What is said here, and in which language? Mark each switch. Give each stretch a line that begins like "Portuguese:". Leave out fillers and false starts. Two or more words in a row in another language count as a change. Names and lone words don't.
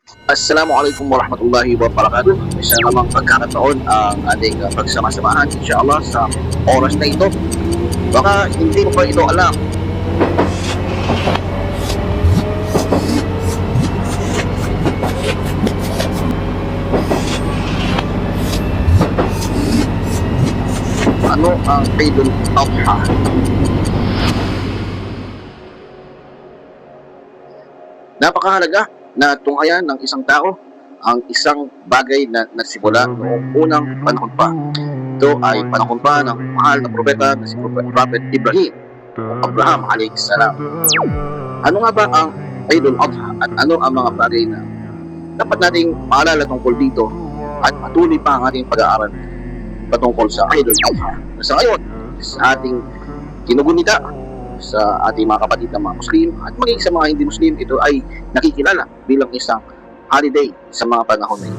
Arabic: السلام عليكم ورحمة الله وبركاته.
Filipino: Isa namang pagkakataon ang ating pagsama-samahan inshallah sa oras na ito. Baka hindi mo pa ito alam. Ano ang Eidul Adha? Napakahalaga na tunghayan ng isang tao ang isang bagay na nagsimula noong unang panahon pa. Ito ay panahon pa ng mahal na propeta na si Prophet Ibrahim o Abraham
Arabic: عليه السلام.
Filipino: Ano nga ba ang Eidul Adha at ano ang mga bagay na dapat nating maalala tungkol dito at patuloy pa ang ating pag-aaral patungkol sa Eidul Adha. Sa ngayon, sa ating kinugunita sa ating mga kapatid na mga Muslim at maging sa mga hindi Muslim, ito ay nakikilala bilang isang holiday sa mga panahon na ito.